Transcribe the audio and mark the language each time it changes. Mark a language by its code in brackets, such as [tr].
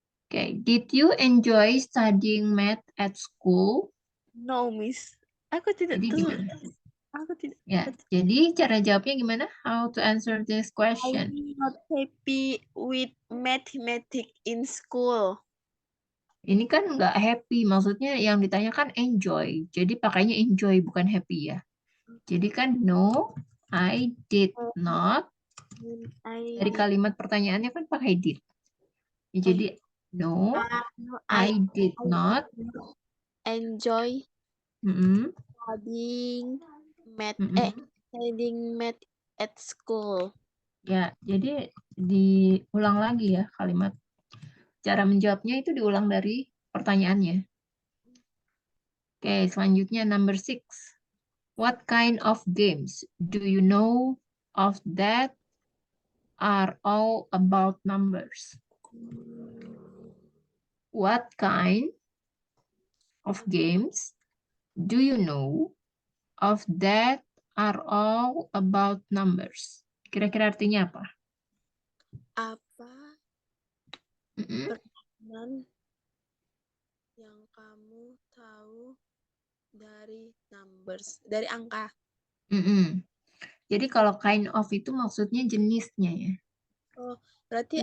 [en] Okay, did you enjoy studying math at school? No, Miss. [id] Aku tidak Jadi tahu. gimana? Aku tidak. Ya, jadi cara jawabnya gimana? [en] How to answer this question? I'm not happy with mathematics in school. [id] Ini kan nggak happy, maksudnya yang ditanyakan enjoy. Jadi pakainya enjoy, bukan happy ya. Jadi kan [en] no, I did not. [id] Dari kalimat pertanyaannya kan pakai did. Ya, jadi [en] no, I did not enjoy mm-mm, studying math mm-mm. studying math at school. [id] Ya, jadi diulang lagi ya kalimat. Cara menjawabnya itu diulang dari pertanyaannya. Oke, selanjutnya number 6. [en] What kind of games do you know of that are all about numbers? What kind of games do you know of that are all about numbers? [id] Kira-kira artinya apa? Apa Mm-mm. permainan yang kamu tahu dari numbers, dari angka? Mm-mm. Jadi kalau kind of itu maksudnya jenisnya ya. Oh, Berarti